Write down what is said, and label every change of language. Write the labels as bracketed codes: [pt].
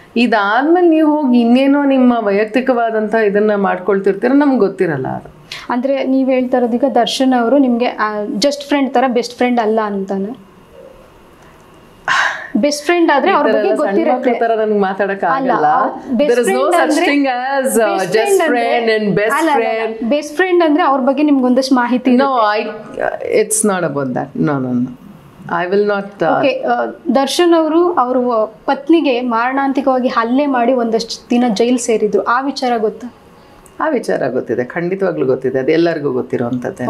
[kn] ಇದಾದ್ಮೇಲೆ ನೀವು ಹೋಗಿ ಇನ್ನೇನೋ ನಿಮ್ಮ ವೈಯಕ್ತಿಕವಾದಂಥ ಇದನ್ನು ಮಾಡ್ಕೊಳ್ತಿರ್ತೀರ, ನಮ್ಗೆ ಗೊತ್ತಿರಲ್ಲ ಅದು. ಅಂದರೆ ನೀವು ಹೇಳ್ತಾ ಇರೋದು ಈಗ ದರ್ಶನ್ ಅವರು ನಿಮಗೆ ಜಸ್ಟ್ ಫ್ರೆಂಡ್ ಥರ, ಬೆಸ್ಟ್ ಫ್ರೆಂಡ್ ಅಲ್ಲ ಅಂತಾನೆ. ಬೆಸ್ಟ್ ಫ್ರೆಂಡ್ ಆದ್ರೆ ಅವ್ರ ಬಗ್ಗೆ ಗೊತ್ತಿರುತ್ತೆ ತರ ನನಗೆ ಮಾತಾಡಕ ಆಗಲ್ಲ. [en] there is no such thing as just friend and best friend. [kn] Best friend ಅಂದ್ರೆ ಅವ್ರ ಬಗ್ಗೆ ನಿಮಗೆ ಒಂದಷ್ಟು ಮಾಹಿತಿ ಇದೆ. [en] No, it's not about that. No. I will not. [kn] Okay, Darshan ಅವರು ಅವ್ರ ಪತ್ನಿಗೆ ಮಾರಣಾಂತಿಕವಾಗಿ ಹಲ್ಲೆ ಮಾಡಿ ಒಂದಷ್ಟು ದಿನ ಜೈಲು ಸೇರಿದ್ರು, ಆ ವಿಚಾರ ಗೊತ್ತಾ? ಆ ವಿಚಾರ ಗೊತ್ತಿದೆ, ಖಂಡಿತವಾಗ್ಲೂ ಗೊತ್ತಿದೆ, ಅದು ಎಲ್ಲರಿಗೂ ಗೊತ್ತಿರೋವಂಥದ್ದೇ.